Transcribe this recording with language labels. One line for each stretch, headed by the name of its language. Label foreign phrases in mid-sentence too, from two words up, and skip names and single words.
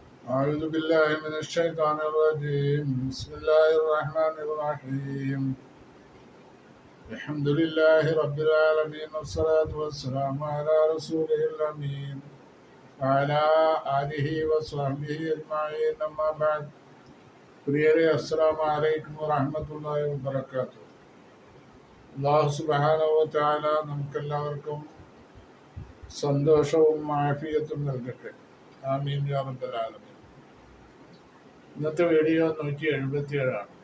Arabic: أعوذ بالله من الشيطان الرجيم بسم الله الرحمن الرحيم الحمد لله رب العالمين والصلاة والسلام على رسوله الأمين وعلى آله وصحبه أجمعين أما بعد പ്രിയരെ السلام عليكم ورحمة الله وبركاته. الله سبحانه وتعالى
Malayalam: നമുക്കെല്ലാവർക്കും സന്തോഷവും ആഫിയത്തും നൽകട്ടെ.
Arabic: آمين يا رب العالمين.
Malayalam: ഇന്നത്തെ വീഡിയോ
Arabic: 177.